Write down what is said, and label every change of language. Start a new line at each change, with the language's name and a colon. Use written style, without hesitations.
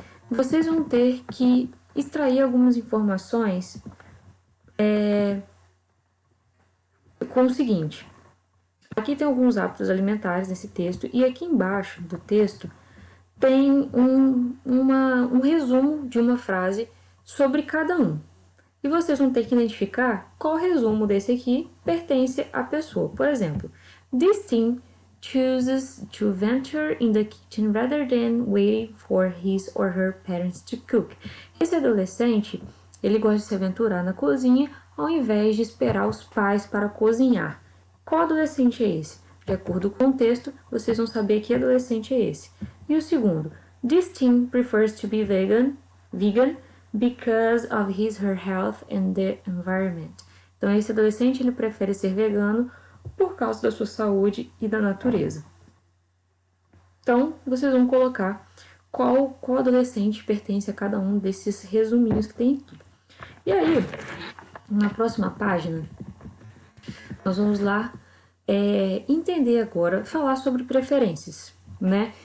Portuguese: Vocês vão ter que extrair algumas informações com o seguinte. Aqui tem alguns hábitos alimentares nesse texto, e aqui embaixo do texto tem um resumo de uma frase sobre cada um. E vocês vão ter que identificar qual resumo desse aqui pertence à pessoa. Por exemplo,
English: this teen chooses to venture in the kitchen rather than waiting for his or her parents to cook.
Portuguese: Esse adolescente, ele gosta de se aventurar na cozinha ao invés de esperar os pais para cozinhar. Qual adolescente é esse? De acordo com o texto, vocês vão saber que adolescente é esse. E o segundo,
English: this teen prefers to be vegan because of her health and the environment.
Portuguese: Então, esse adolescente ele prefere ser vegano por causa da sua saúde e da natureza. Então, vocês vão colocar qual adolescente pertence a cada um desses resuminhos que tem aqui. E aí, na próxima página, nós vamos lá entender agora, falar sobre preferências, né?